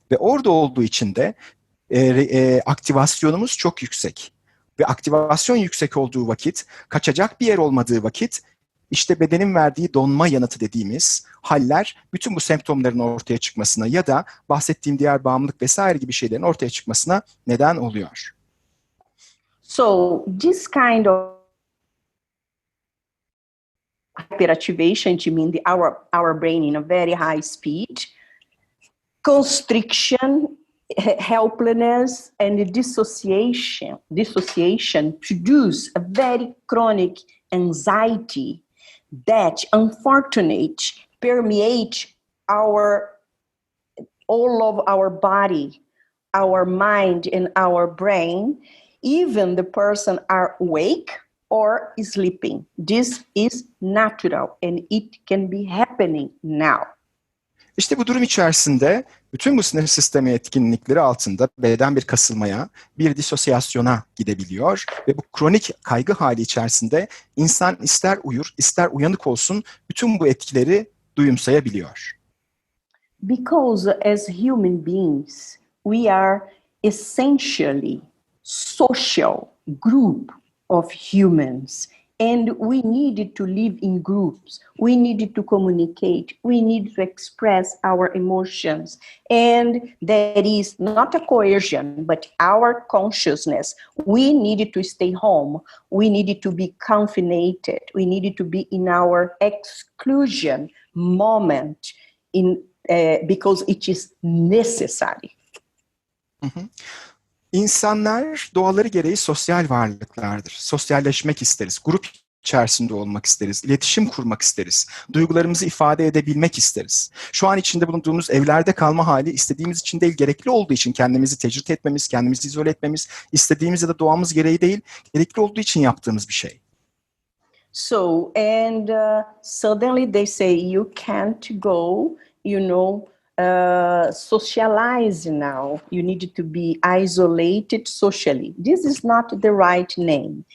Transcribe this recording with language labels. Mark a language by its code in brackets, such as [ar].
[tr] Ve orada olduğu için de aktivasyonumuz çok yüksek. Ve aktivasyon yüksek olduğu vakit, kaçacak bir yer olmadığı vakit, işte bedenin verdiği donma yanıtı dediğimiz haller bütün bu semptomların ortaya çıkmasına ya da bahsettiğim diğer bağımlılık vesaire gibi şeylerin ortaya çıkmasına neden oluyor. [en] So this kind of hyperactivation, to mean our brain in a very high speed, constriction, helplessness, and dissociation produce a very chronic anxiety that unfortunately permeates all of our body, our mind, and our brain, even the person are awake or sleeping. This is natural and it can be happening now. [tr] İşte bu durum içerisinde bütün bu sinir sistemi etkinlikleri altında beden bir kasılmaya, bir disosyasyona gidebiliyor ve bu kronik kaygı hali içerisinde insan ister uyur, ister uyanık olsun bütün bu etkileri duyumsayabiliyor. [en] Because as human beings, we are essentially social group of humans. And we needed to live in groups. We needed to communicate. We need to express our emotions. And that is not a coercion, but our consciousness. We needed to stay home. We needed to be confined. We needed to be in our exclusion moment because it is necessary. [tr] İnsanlar doğaları gereği sosyal varlıklardır. Sosyalleşmek isteriz, grup içerisinde olmak isteriz, iletişim kurmak isteriz, duygularımızı ifade edebilmek isteriz. Şu an içinde bulunduğumuz evlerde kalma hali istediğimiz için değil, gerekli olduğu için kendimizi tecrit etmemiz, kendimizi izole etmemiz, istediğimiz ya da doğamız gereği değil, gerekli olduğu için yaptığımız bir şey. [en] So, and suddenly they say you can't go, socialize now. You need to be isolated socially. This is not the right name.